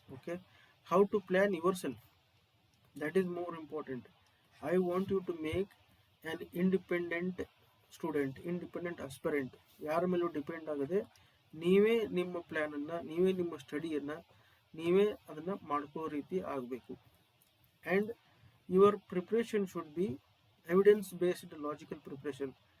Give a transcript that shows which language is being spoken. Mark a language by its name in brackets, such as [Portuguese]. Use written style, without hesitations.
[English] Okay, how to plan yourself, that is more important. I want you to make an independent student, independent aspirant. [Kannada] ಯಾರ ಮೇಲೂ depend ಆಗದೆ ನೀವೇ ನಿಮ್ಮ ಪ್ಲ್ಯಾನನ್ನು, ನೀವೇ ನಿಮ್ಮ ಸ್ಟಡಿಯನ್ನು ನೀವೇ ಅದನ್ನು ಮಾಡ್ಕೋ ರೀತಿ ಆಗಬೇಕು. [English] And your preparation should be evidence based logical preparation.